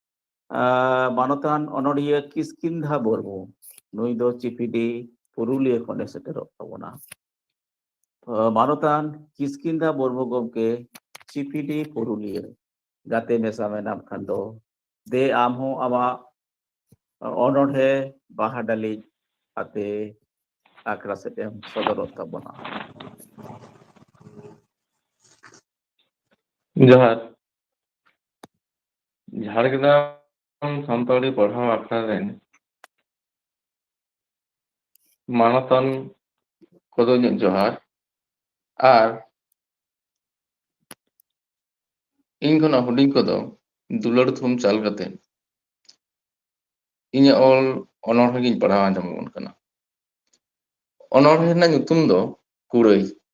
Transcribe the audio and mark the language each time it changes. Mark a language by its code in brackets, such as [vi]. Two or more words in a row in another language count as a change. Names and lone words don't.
[sat] manutan onoria Kiskindha Bormo nui do Chipidi Purulia khone seterok tabona ᱢᱟᱱᱚᱛᱟᱱ ᱠᱤᱥᱠᱤᱱᱫᱟ ᱢᱩᱨᱢᱩ ᱜᱚᱢᱠᱮ ᱪᱤᱯᱤᱰᱤ ᱯᱩᱨᱩᱞᱤᱭᱟᱹ ᱜᱟᱛᱮ ᱢᱮᱥᱟ ᱢᱮᱱᱟᱢ ᱠᱷᱟᱱ ᱫᱚ ᱫᱮ ᱟᱢ ᱦᱚᱸ ᱟᱢᱟᱜ ᱚᱱᱚᱬᱦᱮ ᱵᱟᱦᱟ ᱰᱟᱹᱞᱤᱡ ᱟᱛᱮ ᱟᱠᱷᱲᱟ ᱥᱮᱫ ᱮᱢ ᱥᱚᱫᱚᱨᱚᱜ ᱛᱟᱵᱚᱱᱟ᱾ ᱡᱚᱦᱟᱨ ঝাড়গ্রাম সান্তাড়ি পড়াও আখড়া ᱨᱮᱱ ᱢᱟᱱᱚᱛᱟᱱ ᱠᱚᱫᱚ ᱤᱧᱟᱹᱜ ᱡᱚᱦᱟᱨ ᱟᱨ ᱤᱧ ᱠᱷᱚᱱᱟᱜ ᱦᱩᱰᱤᱧ ᱠᱚᱫᱚ ᱫᱩᱞᱟᱹᱲ ᱛᱷᱩᱢ ᱪᱟᱞ ᱠᱟᱛᱮ ᱤᱧᱟᱹᱜ ᱚᱞ ᱚᱱᱚᱬᱦᱮ ᱜᱤᱧ ᱯᱟᱲᱦᱟᱣ ᱟᱸᱡᱚᱢᱟᱵᱚᱱ ᱠᱟᱱᱟ᱾ ᱚᱱᱚᱬᱦᱮ ᱨᱮᱱᱟᱜ ᱧᱩᱛᱩᱢ ᱫᱚ ᱠᱩᱲᱟᱹᱭ᱾